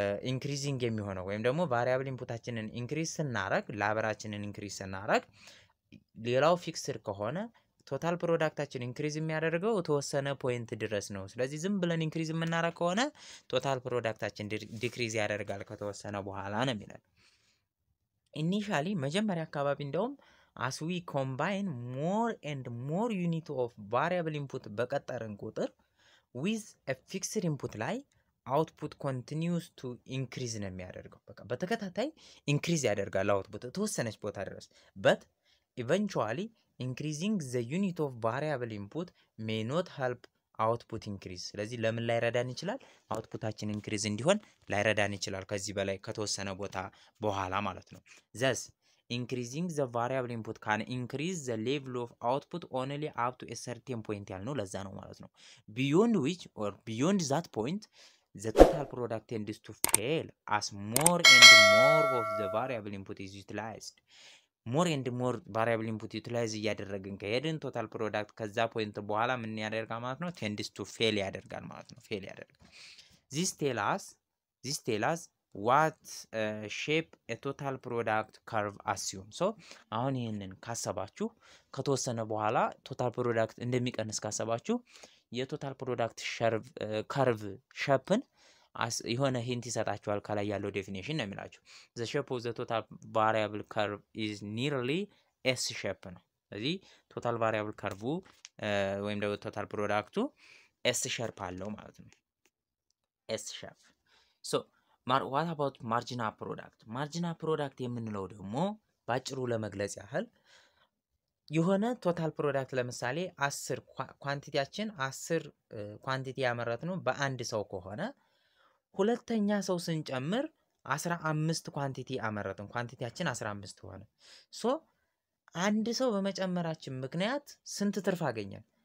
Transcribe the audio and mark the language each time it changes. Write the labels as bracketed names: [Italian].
[Amharic] ኢንክሪዚንግ የሚሆነው ወይም ደግሞ ቫሪያብል ኢንፑታችንን ኢንክሪዝ ስናረግ ላበራችንን ኢንክሪዝ ስናረግ ሌላው ፊክስድ ከሆነ ቶታል ፕሮዳክታችን ኢንክሪዝ የሚያደርገው ተወሰነ ፖይንት ድረስ ነው። ስለዚህ ዝም ብለን ኢንክሪዝ የምናረግ ከሆነ ቶታል ፕሮዳክታችን ዲክሪዝ ያደርጋል ከተወሰነ በኋላ ነው የሚለው። ኢኒሻሊ መጀመሪያ አካባቢ እንደውም [English] as we combine more and more unit of variable input [Amharic] በቀጠርን ቁጥር [English] with a fixed input ላይ output continues to increase [Amharic] ነው የሚያደርገው። በቃ በተከታታይ [English] increase ያደርጋል output [Amharic] ተወሰነች ቦታ ድረስ [English] but eventually increasing the unit of variable input may not help output increase። [Amharic] ስለዚህ ለምን ላይረዳን ይችላል? [English] outputአችን increase እንዲሆን [Amharic] ላይረዳን ይችላል ከዚህ በላይ ከተወሰነ ቦታ በኋላ ማለት ነው። [English] thus increasing the variable input can increase the level of output only up to a certain point [Amharic] ያልነው ለዛ ነው ማለት ነው። [English] beyond which or beyond that point the total product tends to fail as more and more of the variable input is utilized. more and more variable input utilize [Amharic] እያደረግን ከሄድን total product ከዛ ፖይንት በኋላ ምን ያደርጋል ማለት ነው? [English] tends to fail [Amharic] ያደርጋል ማለት ነው። [English] fail ያደርጋል። this tell us what shape a total product curve assume. [Amharic] so አሁን ይሄንን ካሰባችሁ ከተወሰነ በኋላ total product እንደሚቀንስ ካሰባችሁ የቶታል ፕሮዳክት ከርቭ ሼፕን የሆነ ሂንት ይሰጣችኋል ከላይ ያለው ዴፊኒሽን ነው የሚላችሁ። [English] the shape of the total variable curve is nearly s shape [Amharic] ነው። ስለዚህ ቶታል ቫሪያብል ከርቭ ወይም ደግሞ ቶታል ፕሮዳክቱ s ሼፕ አለው ማለት ነው። s shape. [English] so what about marginal product? [Amharic] marginal product የምንለው ደግሞ ባጭሩ ለመግለጽ ያህል የሆነ ቶታል ፕሮዳክት ለምሳሌ 10 ኳንቲቲያችን 10 ኳንቲቲ ያመረትነው በአንድ ሰው ከሆነ ሁለተኛ ሰው ስንጨምር 15 ኳንቲቲ አመረትን። ኳንቲቲያችን 15 ሆነ። ሶ አንድ ሰው በመጨመራችን ምክንያት ስንት ትርፍ አገኘን?